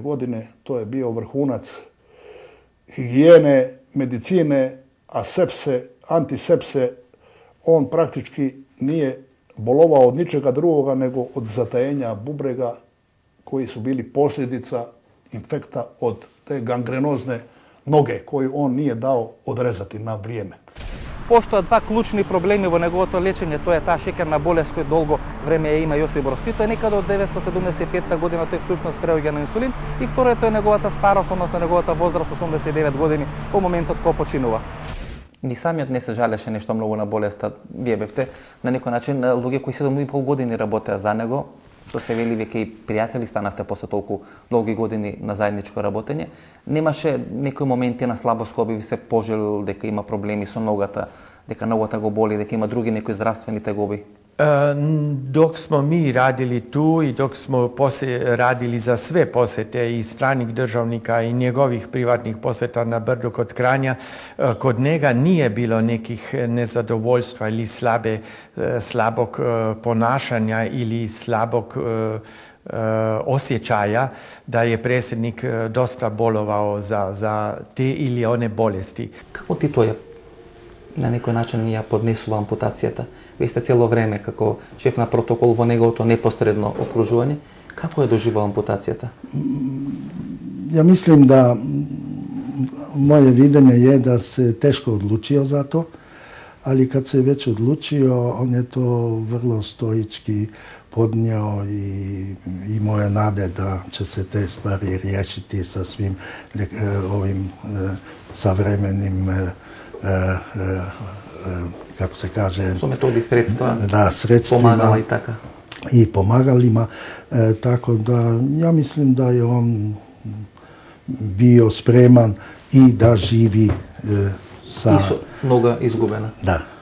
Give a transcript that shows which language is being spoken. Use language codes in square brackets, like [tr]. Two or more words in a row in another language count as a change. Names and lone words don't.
[hr] godine, to je bio vrhunac higijene, medicine, asepse, antisepse. On praktički nije bolovao od ničega drugoga nego od zatajenja bubrega koji su bili posljedica infekta od te gangrenozne noge koju on nije dao odrezati na vrijeme. [mk] Постојат 2 клучни проблеми во неговото лечење, тоа е таа шекерна болест која долго време ја има Јосип Брз Тито, некаде од 1975 година тој всушност преоѓа на инсулин и второто е неговата старост, односно неговата возраст 89 години во моментот кога починува. Ни самиот не се жалеше нешто многу на болеста. Вие бевте на некој начин луѓе кои 7,5 години работеа за него, што се вели веќе и пријатели станавте после толку долги години на заедничко работење. Немаше некои моменти на слабост кој би ви се пожелил дека има проблеми со ногата, дека ногата го боли, дека има други некои здравствени тегоби? [sr] Dok smo mi radili tu i dok smo radili za sve posete i stranih državnika i njegovih privatnih poseta na Brdu kod Kranja, kod njega nije bilo nekih nezadovoljstva ili slabog ponašanja ili slabog osjećaja da je predsjednik dosta bolovao za te ili one bolesti. [mk] Како Тито ја на некој начин ја поднесува ампутацијата? Вие сте цело време како шеф на протокол во неговото непосредно окружување. Како ја доживува ампутацијата? [sr] Ja mislim da moje videnje je da se teško odlučio za to, ali kad se već odlučio, on je to vrlo stoički podnio i imao je nade da će se te stvari riješiti sa svim ovim savremenim kako se kaže... [mk] Со методи, средства, [sr] da, sredstvima, [mk] помагала и така. [sr] I pomagalima, tako da ja mislim da je on bio spreman i da živi sa... [mk] И со нога изгубена. [sr] Da.